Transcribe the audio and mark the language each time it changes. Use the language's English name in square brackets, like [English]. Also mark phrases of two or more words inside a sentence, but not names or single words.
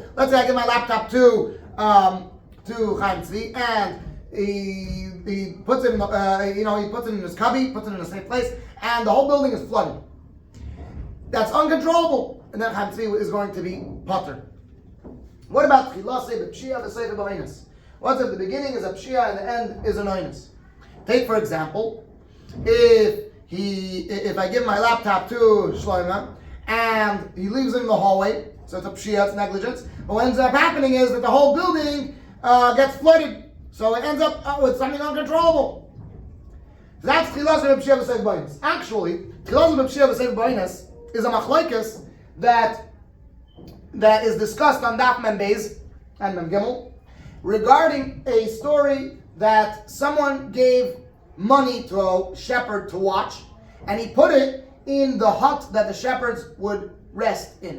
[English] Let's say I give my laptop to Chaim Tzvi, and he puts it in he puts it in his cubby, puts it in a safe place, and the whole building is flooded. That's uncontrollable, and then Chaim Tzvi is going to be potter. What about [Hebrew] chilase b'pshia v'seifa b'oinus? [English] What's at the beginning is a pshia and the end is an oinus. Take, for example, if I give my laptop to Shlomo and he leaves it in the hallway, so it's a pshia, it's negligence. But what ends up happening is that the whole building gets flooded, so it ends up with something uncontrollable. [Hebrew] That's chilase b'pshia v'seifa b'oinus. [English] Actually, [Hebrew] chilase b'pshia v'seifa b'oinus [English] is a machlokes that is discussed on [Hebrew] Daf Mem Beis [English] and [Hebrew] Mem Gimel, [English] regarding a story that someone gave money to a shepherd to watch, and he put it in the hut that the shepherds would rest in.